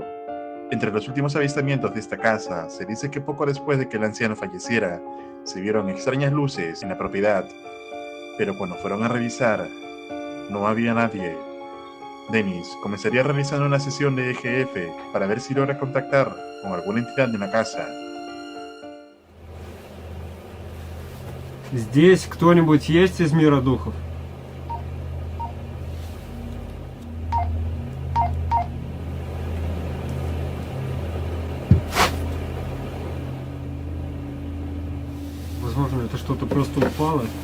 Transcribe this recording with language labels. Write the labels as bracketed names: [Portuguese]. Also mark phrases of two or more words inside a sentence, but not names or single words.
[Spanish] Entre los últimos avistamientos de esta casa, se dice que poco después de que el anciano falleciera, se vieron extrañas luces en la propiedad. Pero cuando fueron a revisar, no había nadie. Dennis comenzaría realizando una sesión de EGF para ver si logra contactar con alguna entidad en la casa. [Russian] Здесь кто-нибудь есть из мира духов? Возможно, это что-то просто упало.